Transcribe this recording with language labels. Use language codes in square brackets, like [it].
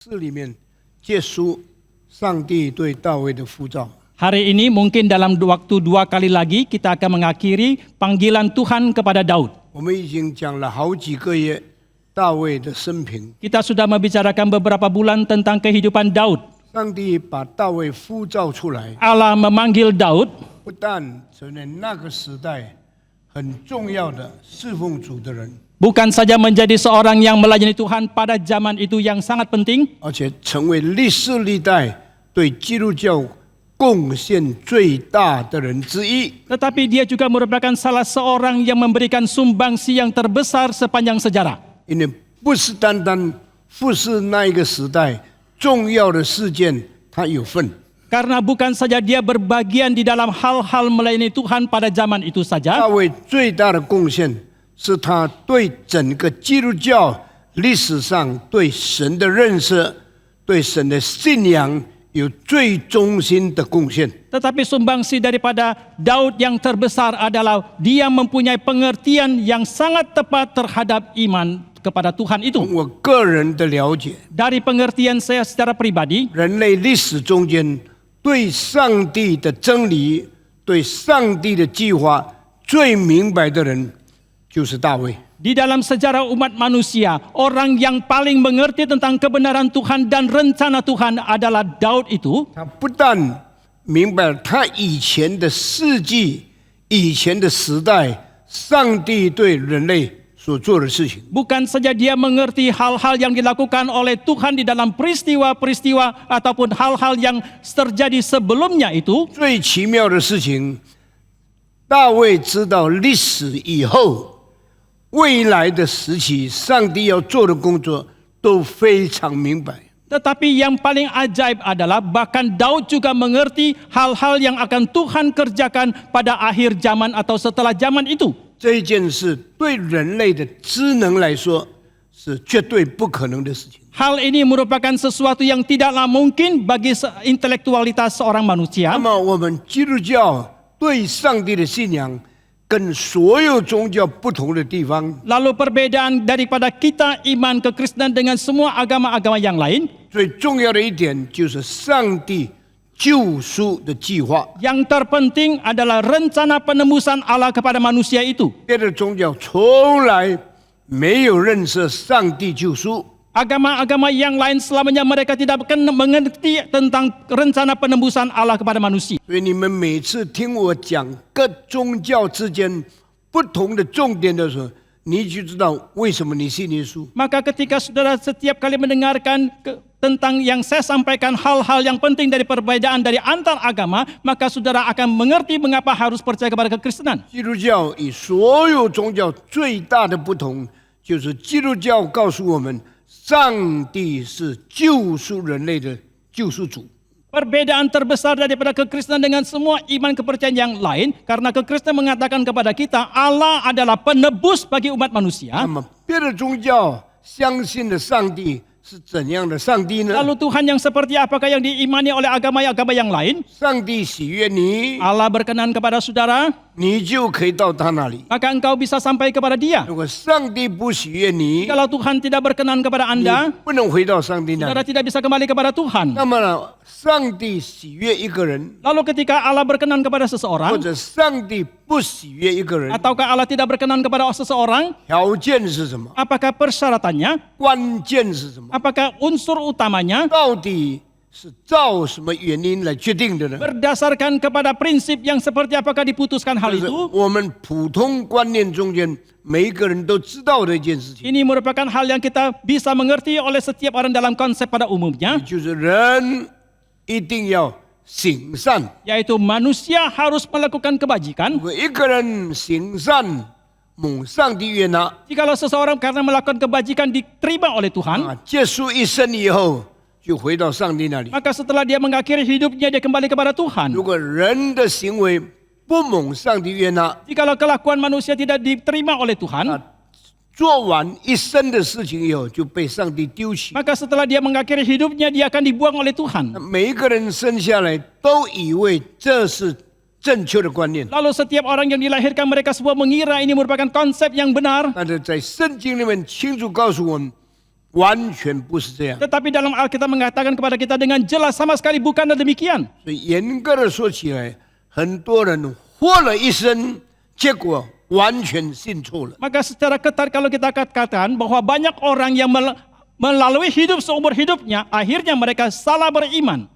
[zh] 4里面结束上帝对大卫的呼召。 [id] Hari ini mungkin dalam waktu 2 kali lagi kita akan mengakhiri panggilan Tuhan kepada Daud. [zh] 我们已经讲了好几个月大卫的生平。 [id] Kita sudah membicarakan beberapa bulan tentang kehidupan Daud. [zh] 上帝把大卫呼召出来， [id] Allah memanggil Daud [zh] 不但成为那个时代很重要的侍奉主的人， [id] bukan saja menjadi seorang yang melayani Tuhan pada zaman itu yang sangat penting, [zh] 而且成为历世历代对基督教贡献最大的人之一。 [id] tetapi dia juga merupakan salah seorang yang memberikan sumbangsi yang terbesar sepanjang sejarah. [zh] 因为不是单单服侍那一个时代重要的事件，他有份。 [id] Karena bukan saja dia berbagian di dalam hal-hal melayani Tuhan pada zaman itu [zh] 大 [id] saja, [zh] 卫最大的贡献是他对整个基督教历史上对神的认识、对神的信仰有最中心的贡献。 [id] tetapi sumbangsi daripada Daud yang terbesar adalah dia mempunyai pengertian yang sangat tepat terhadap iman kepada Tuhan itu. [zh] 从我个人的了解， [id] Dari pengertian saya secara pribadi, [zh] 人类历史中间对上帝的真理、对上帝的计划最明白的人，就是大卫。 [id] di dalam sejarah umat manusia, orang yang paling mengerti tentang kebenaran Tuhan dan rencana Tuhan adalah Daud itu. [zh] 他不但明白他以前的事迹、以前的时代，上帝对人类所做的事情。 [id] Bukan saja dia mengerti hal-hal yang dilakukan oleh Tuhan di dalam peristiwa-peristiwa ataupun hal-hal yang terjadi sebelumnya itu. [zh] 最奇妙的事情，大卫知道历史以后，未来的时期，上帝要做的工作都非常明白。 [id] Tetapi yang paling ajaib adalah bahkan Daud juga mengerti hal-hal yang akan Tuhan kerjakan pada akhir zaman atau setelah zaman itu. [zh] 这一件事对人类的知能来说是绝对不可能的事情。 [id] Hal ini merupakan sesuatu yang tidaklah mungkin bagi intelektualitas seorang [zh] 那么，我们基督教对上帝的信仰，跟所有宗教不同的地方， [id] Lalu perbedaan daripada kita iman kekristenan dengan semua agama-agama yang lain, [zh] 最重要的一点就是上帝救赎的计划。 [id] yang terpenting adalah rencana penebusan Allah kepada manusia itu. [zh] 别的宗教从来没有认识上帝救赎。 [id] Agama-agama yang lain selamanya mereka tidak mengerti tentang rencana penebusan Allah kepada manusia. [zh] 所以你们每次听我讲各宗教之间不同的重点的时候，你就知道为什么你信耶稣。 [id] Maka ketika saudara setiap kali mendengarkan tentang yang saya sampaikan hal-hal yang penting dari perbedaan dari antar agama, maka saudara akan mengerti mengapa harus percaya kepada kekristenan. [zh] 基督教与所有宗教最大的不同，就是基督教告诉我们，上帝是救赎人类的救赎主。 [id] Perbedaan terbesar daripada kekristenan dengan semua iman kepercayaan yang lain, karena kekristenan mengatakan kepada kita Allah adalah penebus bagi umat [zh] 那 [id] manusia. [zh] 么别的宗教相信的上帝是怎样的上帝呢？ [id] Lalu Tuhan yang seperti apakah yang diimani oleh agama-agama yang lain? [zh] 上帝喜悦你， [id] Allah berkenan kepada saudara, [zh] 你就可以到他那里。 [id] maka engkau bisa sampai kepada dia. [zh] 如果上帝不喜悦你， [id] Kalau Tuhan tidak berkenan kepada [zh] 你 [id] Anda, [zh] 不能回到上帝那 [id] saudara [zh] 里。 [id] tidak bisa kembali kepada Tuhan. [zh] 那么呢，上帝喜悦一个人， [id] Lalu ketika Allah berkenan kepada [zh] 或 [id] seseorang, [zh] 者上帝不喜悦一个人， [id] ataukah Allah tidak berkenan kepada seseorang, [zh] 条件是什么？ [id] apakah persyaratannya, [zh] 关键是什么？ [id] apakah unsur utamanya [zh] 到底是照什么原因来决定的呢？ [id] berdasarkan kepada prinsip yang seperti apakah diputuskan hal [zh] 就是 [id] itu? [zh] 我们普通观念中间每一个人都知道的一件事情， [id] Ini merupakan hal yang kita bisa mengerti oleh setiap orang dalam konsep pada umumnya, [zh] 就是人一定要行善。 [id] yaitu manusia harus melakukan [zh] 如 [id] kebajikan. [zh] 果一个人行善，蒙上帝悦纳， [id] Jikalau seseorang karena melakukan kebajikan diterima oleh Tuhan, [zh] 结束一生以后就回到上帝那里。 [id] maka setelah dia mengakhiri hidupnya dia kembali kepada Tuhan. [zh] 如果人的行为不蒙上帝悦纳， [id] Jikalau kelakuan manusia tidak diterima oleh Tuhan, [zh] 做完一生的事情以后就被上帝丢弃。 [id] maka setelah dia mengakhiri hidupnya dia akan dibuang oleh Tuhan. [zh] 每一个人生下来都以为这是正确的观念， [id] Lalu setiap orang yang dilahirkan mereka semua mengira ini merupakan konsep yang benar. [zh] 但是在圣经里面清楚告诉我们，完全不是这样。 [id] Tetapi dalam Alkitab mengatakan kepada kita dengan jelas sama sekali bukanlah demikian. [zh] 所以严格的说起来，很多人活了一生，结果完全信错了。 [id] Maka secara ketat kalau kita katakan bahwa banyak orang yang melalui hidup seumur hidupnya, akhirnya mereka salah beriman.